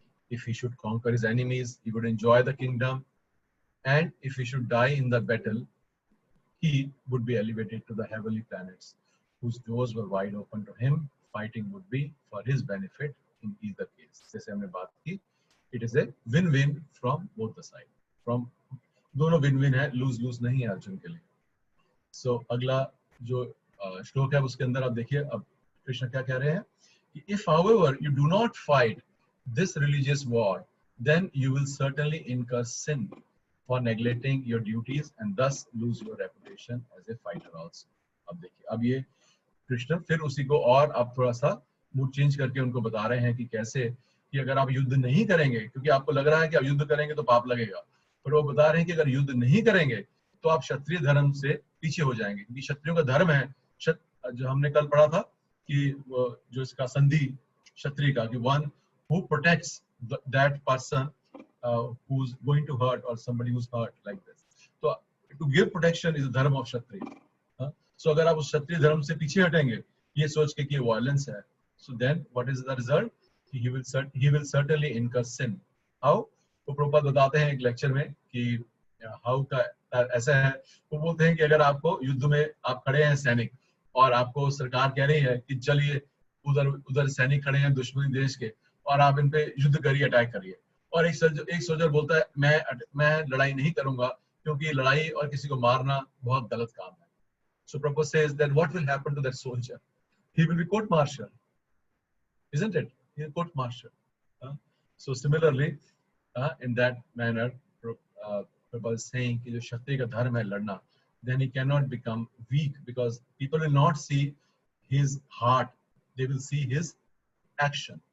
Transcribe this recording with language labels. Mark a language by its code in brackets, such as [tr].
[en] If he should conquer his enemies, he would enjoy the kingdom, and if he should die in the battle, he would be elevated to the heavenly planets, whose doors were wide open to him. Fighting would be for his benefit in either case. [hi] जैसे हमने बात की, [en] it is a win-win from both the side. [hi] From दोनों win-win है, lose-lose नहीं है अर्जुन के लिए. [en] So [hi] अगला जो श्लोक है उसके अंदर आप देखिए, अब कृष्ण क्या कह रहे हैं कि [en] if however you do not fight this religious war, then you will certainly incur sin for neglecting your duties and thus lose your reputation as a fighter also. [hi] अब देखिए, अब ये कृष्ण फिर उसी को और अब थोड़ा सा मूड चेंज करके उनको बता रहे हैं कि कैसे कि अगर आप युद्ध नहीं करेंगे, क्योंकि आपको लग रहा है कि आप युद्ध करेंगे तो पाप लगेगा, पर वो बता रहे हैं कि अगर युद्ध नहीं करेंगे तो आप क्षत्रिय धर्म से पीछे हो जाएंगे, क्योंकि क्षत्रियों का धर्म है, जो हमने कल पढ़ा था कि जो इसका संधि क्षत्रिय का, कि one who protects that person [en] who's going to hurt or somebody who's hurt like this. So to give protection is the dharma of kshatriya. [hi] So अगर आप उस क्षत्रिय धर्म से पीछे हटेंगे ये सोच के कि वायलेंस है, [en] so then what is the result? He will certainly incur sin. How? [hi] वो प्रभुपाद बताते हैं एक लेक्चर में कि how का ऐसा है, वो बोलते हैं कि अगर आपको युद्ध में आप खड़े हैं सैनिक और आपको सरकार कह रही है कि चलिए उधर सैनिक खड़े हैं दुश्मनी देश के और आप इन पे युद्ध करिए, अटैक करिए, और एक सोल्जर बोलता है मैं लड़ाई नहीं करूंगा क्योंकि लड़ाई और किसी को मारना बहुत गलत काम है. [en] So Prabhupada says that what will happen to that soldier? He will be court-martial, isn't it? He will court-martial. So similarly, in that manner, Prabhupada is saying [hi] कि जो क्षत्रिय का धर्म है लड़ना, [en] then he cannot become weak because people will not see his heart, they will see his action.